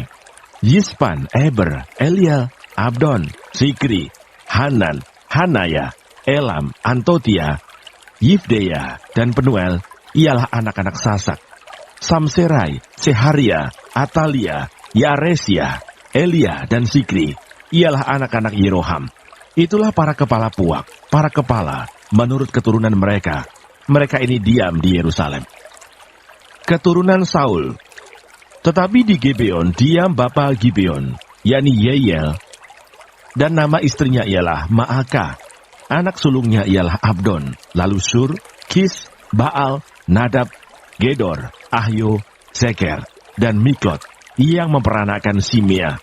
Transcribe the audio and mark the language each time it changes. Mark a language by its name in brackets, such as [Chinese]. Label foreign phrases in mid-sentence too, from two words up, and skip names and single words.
[Indonesian] Yispan, Eber, Eliel, Abdon, Sikri, Hanan, Hanaya, Elam, Antotia, Yifdeya, dan Penuel ialah anak-anak Sasak. Samserai, Seharia, Atalia, Yaresia, Elia, dan Sikri ialah anak-anak Yeroham. Itulah para kepala puak, para kepala menurut keturunan mereka. Mereka ini diam di Yerusalem. Keturunan Saul. Tetapi di Gibeon diam bapa Gibeon, yakni Yeiel, dan nama istrinya ialah Maaka. Anak sulungnya ialah Abdon, lalu Sur, Kis, Baal, Nadab, Gedor, Ahyo, Zeker, dan Miklot yang memperanakan Simea.